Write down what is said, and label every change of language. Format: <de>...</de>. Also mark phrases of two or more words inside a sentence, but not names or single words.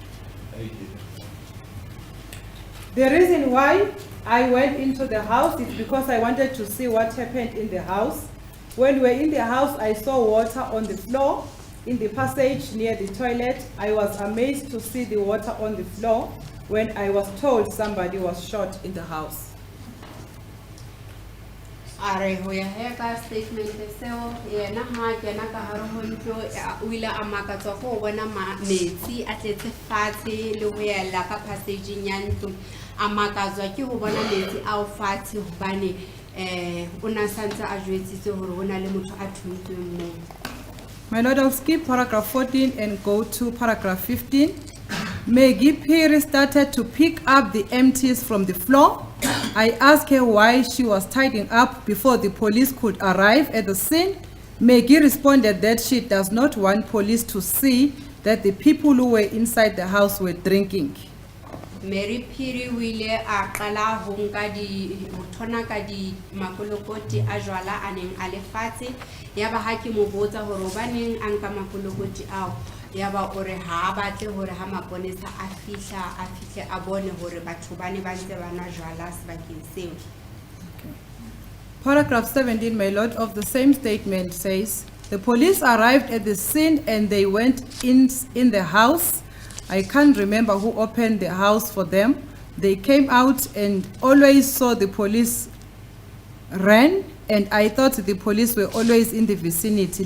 <en>The reason why I went into the house is because I wanted to see what happened in the house. When we were in the house, I saw water on the floor in the passage near the toilet. I was amazed to see the water on the floor when I was told somebody was shot in the house.</en> <st>Are ho ya he ka statement seo yena ha kena ka hare ho ntlo o ile a makatsa go bona metsi a tletse fatshe le ho yela ka passage ya ntlo a makatswa ke ho bona metsi a o fatshe hobane una santsa a jwetsitse hore hona le motho a thuntsweng mo.</st> <en>My lord, I'll skip paragraph 14 and go to paragraph 15. Maggie Piri started to pick up the empties from the floor. I asked her why she was tidying up before the police could arrive at the scene. Maggie responded that she does not want police to see that the people who were inside the house were drinking.</en> <st>Mary Phiri o ile a qala ho nka ho thona ka di makolokoti a jwala a neng a le fatshe yaba ha ke mo botsa hore hobaneng a nka makolokoti ao yaba o re ha a batle hore ha maponesa a fihle a bone hore batho ba ne ba ntse ba nwa jwala sebakeng seo.</st> <en>Paragraph 17, my lord, of the same statement says, the police arrived at the scene and they went in the house. I can't remember who opened the house for them. They came out and always saw the police ran, and I thought the police were always in the vicinity.</en>